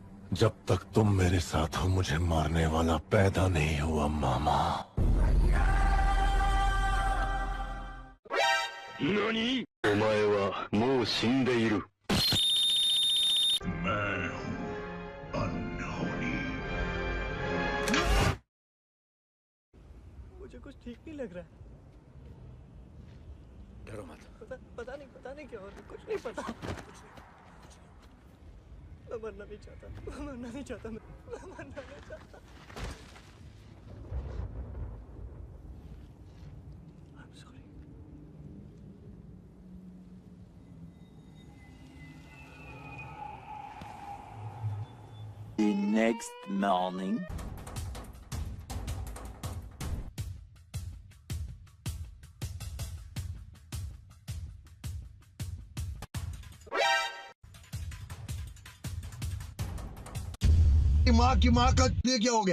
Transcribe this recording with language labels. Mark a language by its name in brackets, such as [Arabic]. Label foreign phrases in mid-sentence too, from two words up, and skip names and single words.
[Hindi] जब तक तुम मेरे साथ हो मुझे मारने वाला पैदा नहीं हुआ मामा। [Japanese] 何？お前はもう死んでいる。 [Hindi] मैं हूँ अनहोनी। मुझे कुछ ठीक नहीं लग रहा है। डरो मत। पता नहीं क्या हो रहा है, कुछ नहीं पता। मैं मरना नहीं चाहता, मैं मरना नहीं चाहता। [English] I'm sorry. The next morning. [Hindi] माँ की माँ का ये क्या हो गया?